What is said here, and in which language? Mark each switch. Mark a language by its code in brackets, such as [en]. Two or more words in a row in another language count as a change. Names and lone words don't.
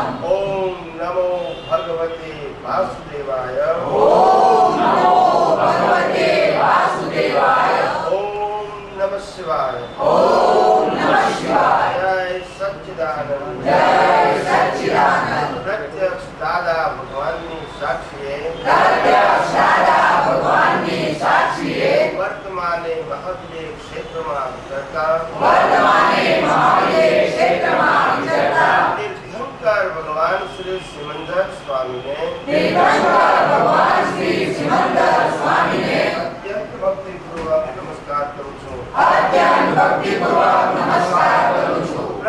[sa] ओम नमो भगवते वासुदेवाय ओम नमो भगवते वासुदेवाय ओम नमः शिवाय ओम नमः शिवाय। [hi] जय सच्चिदानंद जय सच्चिदानंद। [gu] પ્રત્યક્ષ દાદા ભગવાન ની સાક્ષીએ પ્રત્યક્ષ દાદા ભગવાનની સાક્ષીએ વર્તમાને મહાદેવ ક્ષેત્રમાં વિચરતા વર્તમાને મહાદેવ ક્ષેત્રમાં વિચરતા તીર્થંકર ભગવાન શ્રી સિમંદર સ્વામીને તીર્થંકર ભગવાન શ્રી સિમંદર સ્વામીને અત્યંત ભક્તિપૂર્વક નમસ્કાર કરું છું અત્યંત ભક્તિપૂર્વક નમસ્કાર કરું છું।